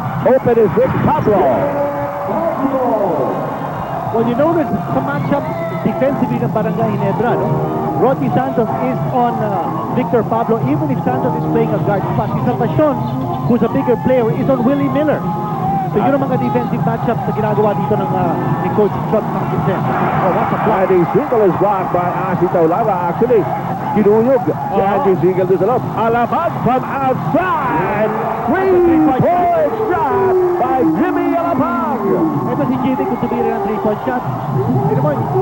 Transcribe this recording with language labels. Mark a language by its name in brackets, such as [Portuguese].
[English] Open is Vic Pablo. Well, you notice [Filipino] sa matchup defensively ng Barangay Ginebra, [English] no? Rodney Santos is on Victor Pablo, even if Santos is playing a guard spot. Si Salvacion, who's a bigger player, is on Willie Miller. [Filipino] So yun ang mga defensive matchups na ginagawa dito ng ni Coach Scott Duncanson. [English] Oh, what's a block? Andy Siegel is blocked by Asi Taulava. [Filipino] Actually, kinuyog si Andy Siegel doon sa loob. [English] Alapag from outside. 3-point shot by Jimmy Alapag. [Filipino] Ito si JD kung tumira ng 3-point shot. Hindi naman.